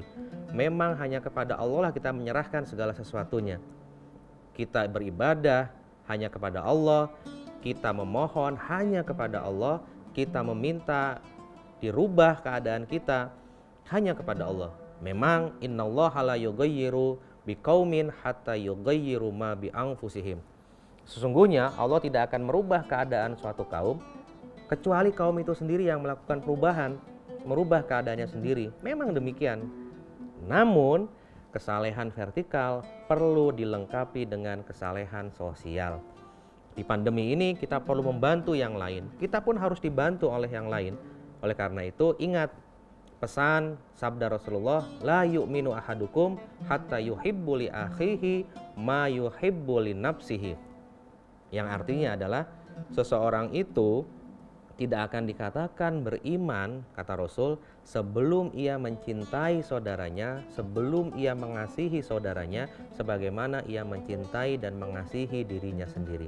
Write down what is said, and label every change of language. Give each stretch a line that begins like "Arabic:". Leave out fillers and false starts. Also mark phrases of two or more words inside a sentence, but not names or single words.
Indonesian: Memang hanya kepada Allah lah kita menyerahkan segala sesuatunya. Kita beribadah hanya kepada Allah, kita memohon hanya kepada Allah, kita meminta dirubah keadaan kita hanya kepada Allah.
Arabic: Memang إن الله لا يغير بقوم حتى يغيروا ما بأنفسهم.
Indonesian: Sesungguhnya Allah tidak akan merubah keadaan suatu kaum kecuali kaum itu sendiri yang melakukan perubahan, merubah keadaannya sendiri. Memang demikian. Namun, kesalehan vertikal perlu dilengkapi dengan kesalehan sosial. Di pandemi ini kita perlu membantu yang lain. Kita pun harus dibantu oleh yang lain. Oleh karena itu, ingat pesan sabda Rasulullah,
Arabic: لا يؤمن أحدكم حتى يحب لأخيه ما يحب لنفسه.
Indonesian: Yang artinya adalah seseorang itu tidak akan dikatakan beriman, kata Rasul, sebelum ia mencintai saudaranya, sebelum ia mengasihi saudaranya sebagaimana ia mencintai dan mengasihi dirinya sendiri.